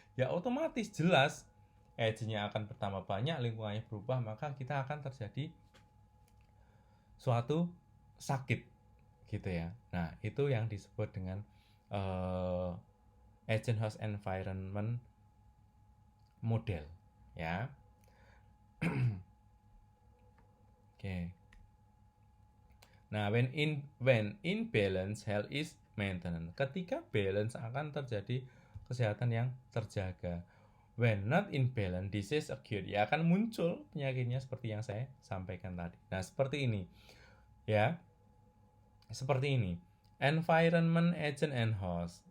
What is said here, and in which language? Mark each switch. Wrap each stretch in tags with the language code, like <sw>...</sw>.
<id>Ya otomatis jelas age-nya akan bertambah banyak, lingkungannya berubah, maka kita akan terjadi suatu sakit gitu ya. Nah, itu yang disebut dengan agent, host, environment model ya. Oke.</id> <en>Nah, when in balance, health is maintenance.</en> <id>Ketika balance akan terjadi kesehatan yang terjaga.</id> <en>When not in balance, disease occur.</en> <id>Ya akan muncul penyakitnya seperti yang saya sampaikan tadi. Nah, seperti ini. Ya. Seperti ini.</id> <en>Environment, agent, and host.</en>